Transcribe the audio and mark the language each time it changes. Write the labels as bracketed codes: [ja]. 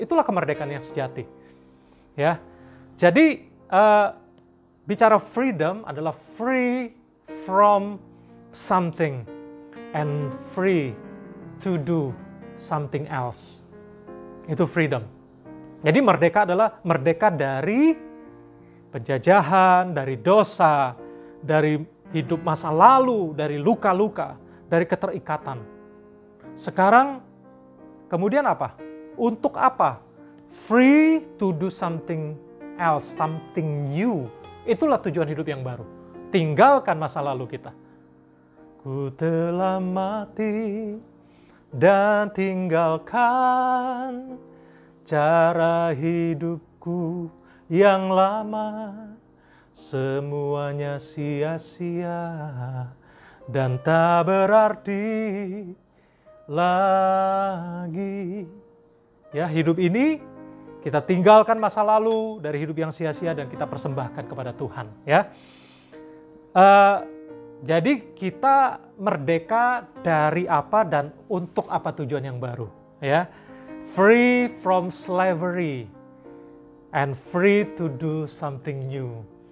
[id] Itulah kemerdekaan yang sejati. Ya, jadi bicara [en] freedom adalah free from something and free to do something else. Itu freedom. [id] Jadi merdeka adalah merdeka dari penjajahan, dari dosa, dari hidup masa lalu, dari luka-luka, dari keterikatan. Sekarang kemudian apa? Untuk apa? [en] Free to do something else, something new. [id] Itulah tujuan hidup yang baru. Tinggalkan masa lalu kita. Ku telah mati, dan tinggalkan cara hidupku yang lama. Semuanya sia-sia dan tak berarti lagi. Ya, hidup ini kita tinggalkan masa lalu dari hidup yang sia-sia dan kita persembahkan kepada Tuhan. Ya, jadi kita merdeka dari apa dan untuk apa tujuan yang baru. [en] Ya, free from slavery and free to do something new.